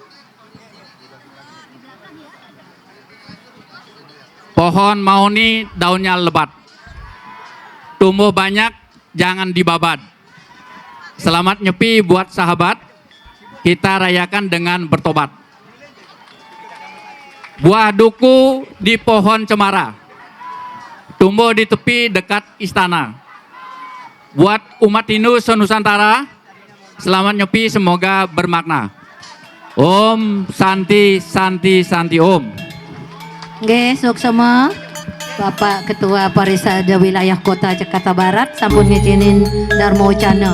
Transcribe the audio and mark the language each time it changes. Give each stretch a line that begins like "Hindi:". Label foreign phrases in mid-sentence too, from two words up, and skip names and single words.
Indonesian: Pohon mahoni daunnya lebat, tumbuh banyak jangan dibabat. Selamat nyepi buat sahabat, kita rayakan dengan bertobat. Buah duku di pohon cemara, tumbuh di tepi dekat istana. Buat umat Hindu senusantara, selamat nyepi semoga bermakna.
Sanskrit: Om Santi Santi Santi Om.
Balinese: Nggih, suksema
Indonesian: Bapak Ketua Parisada Wilayah Kota Jakarta Barat
Balinese: sampun ngizinin Dharma Wacana.